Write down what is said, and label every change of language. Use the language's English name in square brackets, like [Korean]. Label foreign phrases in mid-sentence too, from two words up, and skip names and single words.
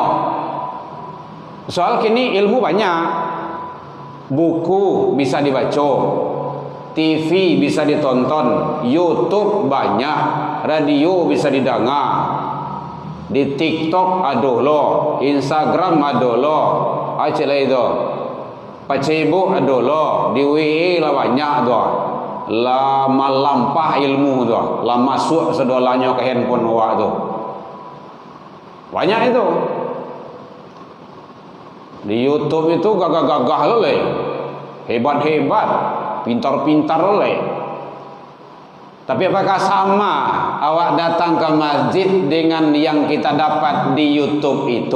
[Minangkabau] Soal kini ilmu banyak, buku bisa dibaca, TV bisa ditonton, YouTube banyak, radio bisa didengar, di TikTok ada lo, Instagram ada lo, aja lah itu, Facebook ada lo, di WA lah banyak tu, lah melampah ilmu tu, lah masuk sedolanya ke handphone awak tu, banyak itu. Di YouTube itu gagah-gagah lo le, hebat-hebat, pintar-pintar oleh. [Indonesian] Tapi apakah sama awak datang ke masjid dengan yang kita dapat di YouTube itu?